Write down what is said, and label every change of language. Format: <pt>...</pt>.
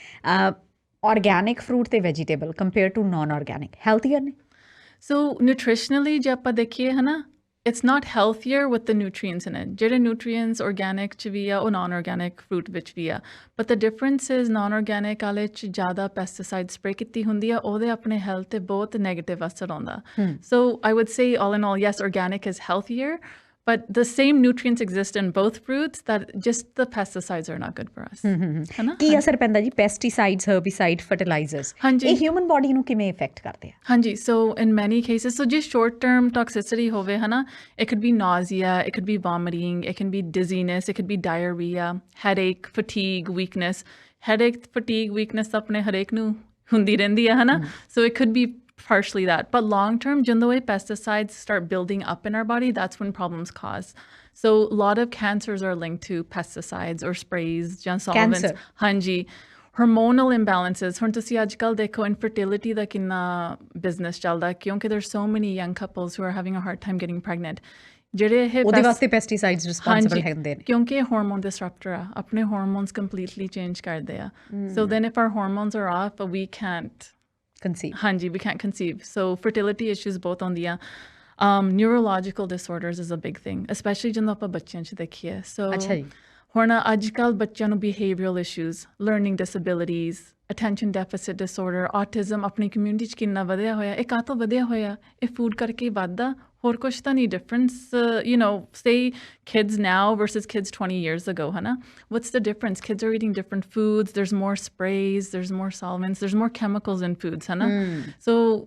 <pa>Organic fruit ਤੇ vegetable</pa> <en>compare to</en> <pa>naan organic healthier ਨੇ ਸੋ ਨਿਊਟ੍ਰੀਸ਼ਨਲੀ ਜੇ ਆਪਾਂ ਦੇਖੀਏ ਹੈ ਨਾ</pa> <en>it's not healthier with the nutrients in it. ਜਿਹੜੇ nutrients organic</en> <pa>ਚ ਵੀ ਆ ਉਹ</pa> <en>non-organic fruit</en> <pa>ਵਿੱਚ ਵੀ ਆ</pa> <en>but the difference is non-organic</en> <pa>ਵਾਲੇ ਚ ਜ਼ਿਆਦਾ</pa> <en>pesticide spray</en> <pa>ਕੀਤੀ ਹੁੰਦੀ ਆ ਉਹਦੇ ਆਪਣੇ</pa> <en>health ਤੇ ਬਹੁਤ negative</en> <pa>ਅਸਰ ਆਉਂਦਾ</pa> <en>so I would say all in all yes organic is healthier but the same nutrients exist in both fruits that just the pesticides are not good for us</en> <pa>ਕੀ ਅਸਰ ਪੈਂਦਾ ਜੀ ਪੈਸਟੀਸਾਈਡਸ ਹਰਬੀਸਾਈਡ ਫਰਟੀਲਾਈਜ਼ਰਸ ਇਹ human body ਨੂੰ ਕਿਵੇਂ effect ਕਰਦੇ ਆ</pa> <en>ਹਾਂਜੀ so in many cases so just short term toxicity</en> <pa>ਹੋਵੇ ਹਨਾ</pa> <en>it could be nausea it could be vomiting it can be dizziness it could be diarrhea headache fatigue weakness headache fatigue weakness</en> <pa>ਆਪਣੇ ਹਰੇਕ ਨੂੰ ਹੁੰਦੀ ਰਹਿੰਦੀ ਆ ਹਨਾ</pa> <en>so it could be partially that but long term when the way pesticides start building up in our body that's when problems cause so a lot of cancers are linked to pesticides or sprays solvents hanji hormonal imbalances</en> <pa>ਹੁਣ ਤੁਸੀਂ ਅੱਜ ਕੱਲ੍ਹ ਦੇਖੋ</pa> <en>infertility ਦਾ ਕਿੰਨਾ business ਚੱਲਦਾ ਕਿਉਂਕਿ there's so many young couples who are having a hard time getting pregnant</en> <pa>ਜਿਹੜੇ ਇਹ ਉਹਦੇ ਵਾਸਤੇ ਪੈਸਟੀਸਾਈਡਸ ਰਿਸਪੌਂਸਿਬਲ ਹੁੰਦੇ ਨੇ ਕਿਉਂਕਿ ਇਹ ਹਾਰਮੋਨ ਡਿਸਰਪਟਰ ਆ ਆਪਣੇ ਹਾਰਮੋਨਸ ਕੰਪਲੀਟਲੀ ਚੇਂਜ ਕਰਦੇ ਆ</pa> <en>so then if our hormones are off we can't conceive ਹਾਂਜੀ we can't conceive so fertility issues both on the neurological disorders is a big thing especially</en> <pa>ਜਦੋਂ ਆਪਾਂ ਬੱਚਿਆਂ 'ਚ ਦੇਖੀਏ</pa> <en>so</en> <pa>ਅੱਛਾ ਜੀ ਹੁਣ ਅੱਜ ਕੱਲ੍ਹ ਬੱਚਿਆਂ ਨੂੰ</pa> <en>behavioral issues learning disabilities attention deficit disorder autism</en> <pa>ਆਪਣੀ ਕਮਿਊਨਿਟੀ 'ਚ ਕਿੰਨਾ ਵਧਿਆ ਹੋਇਆ ਇਹ ਕਾਹਤੋਂ ਵਧਿਆ ਹੋਇਆ ਇਹ ਫੂਡ ਕਰਕੇ ਵੱਧਦਾ ਹੋਰ ਕੁਛ ਤਾਂ ਨਹੀਂ</pa> <en>difference you know say kids now versus kids 20 years ago hana what's the difference kids are eating different foods there's more sprays there's more solvents there's more chemicals in foods hana so</en>